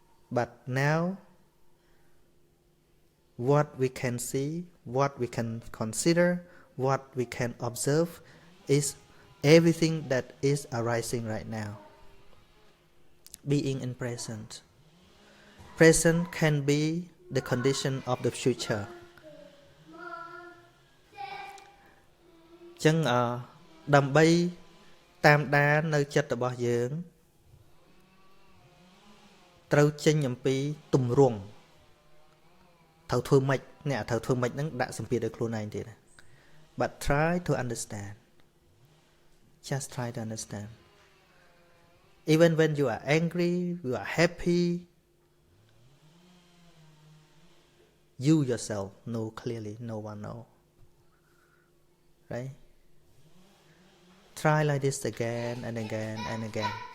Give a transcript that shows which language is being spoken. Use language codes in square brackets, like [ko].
[en] But now, what we can see, what we can consider, what we can observe is everything that is arising right now. Being in present. Present can be the condition of the future. [km] ចឹងដើម្បីតាមដាននៅចិត្តរបស់យើងត្រូវចេញអំពីទម្រង់ត្រូវធ្វើម៉េចអ្នកត្រូវធ្វើម៉េចហ្នឹងដាក់សម្ពាធឲ្យខ្លួនឯងទៀត [en] But try to understand. Just try to understand. Even when you are angry, you are happy, you yourself know clearly, no one know. Right? Try like this again and again and again.